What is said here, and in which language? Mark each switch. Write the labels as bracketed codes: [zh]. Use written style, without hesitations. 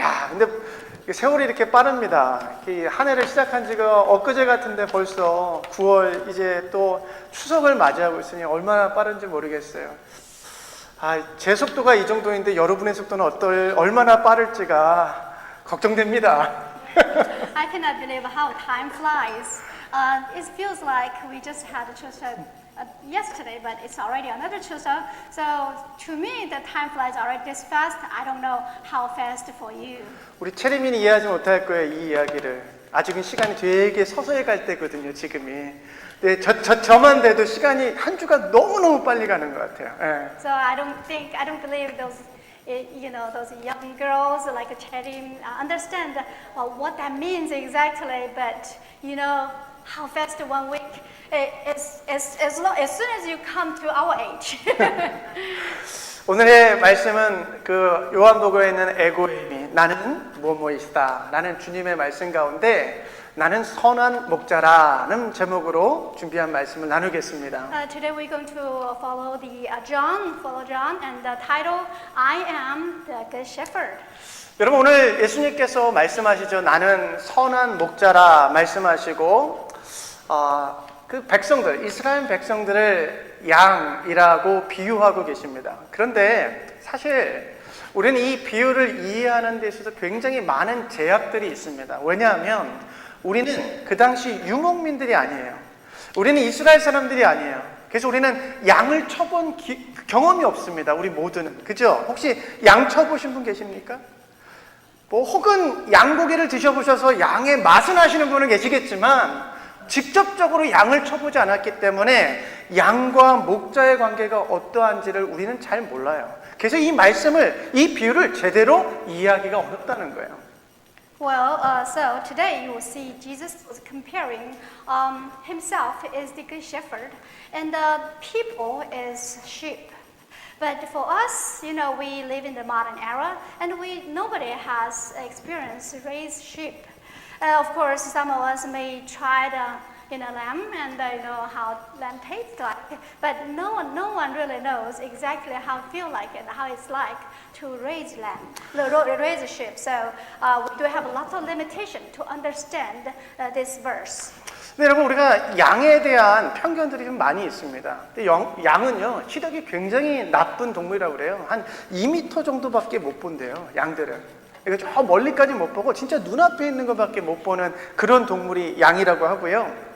[ko] 근데 세월이 이렇게 빠릅니다. 한 해를 시작한 지가 엊그제 같은데 벌써 9월 이제 또 추석을 맞이하고 있으니 얼마나 빠른지 모르겠어요. 제 속도가 이 정도인데 여러분의 속도는 얼마나 빠를지가 걱정됩니다. [en] I cannot believe how time flies. It feels like we just had a Chuseok yesterday, but it's already another Chuseok. So to me, the time flies already this fast. I don't know how fast for you. [ko] 우리 체리민이 이해하지 못할 거예요, 이 이야기를. 아직은 시간이 되게 서서히 갈 때거든요, 지금이. 네, 저만 돼도 시간이 한 주가 너무너무 빨리 가는 것 같아요. 예. [en] So I don't believe those young girls like Cherim understand what that means exactly. But how fast 1 week is as soon as you come to our age. [ko] 오늘의 말씀은 그 요한복음에 있는 에고임이 나는 뭐뭐이시다 라는 주님의 말씀 가운데 나는 선한 목자라는 제목으로 준비한 말씀을 나누겠습니다. [en] Today we're going to follow John, and the title I am the good shepherd. [ko] 여러분 오늘 예수님께서 말씀하시죠. 나는 선한 목자라 말씀하시고 그 백성들, 이스라엘 백성들을 양이라고 비유하고 계십니다. 그런데 사실 우리는 이 비유를 이해하는 데 있어서 굉장히 많은 제약들이 있습니다. 왜냐하면 우리는 그 당시 유목민들이 아니에요. 우리는 이스라엘 사람들이 아니에요. 그래서 우리는 양을 쳐본 경험이 없습니다. 우리 모두는. 그죠? 혹시 양 쳐보신 분 계십니까? 혹은 양고기를 드셔보셔서 양의 맛은 아시는 분은 계시겠지만 직접적으로 양을 쳐보지 않았기 때문에 양과 목자의 관계가 어떠한지를 우리는 잘 몰라요. 그래서 이 비유를 제대로 이해하기가 어렵다는 거예요. [en] Well, so today you will see Jesus was comparing himself as the good shepherd and the people as sheep. But for us, we live in the modern era and nobody has experience raise sheep. Of course, some of us may try lamb and how lamb tastes like, but no one really knows exactly how it feels like and how it's like to raise raise a sheep. So we do have a lot of limitation to understand this verse. [ko] 네, 여러분 우리가 양에 대한 편견들이 좀 많이 있습니다. 근데 양은요 시력이 굉장히 나쁜 동물이라고 그래요. 한 2m 정도밖에 못 본대요. 양들은. 이거 저 멀리까지 못 보고 진짜 눈앞에 있는 것밖에 못 보는 그런 동물이 양이라고 하고요.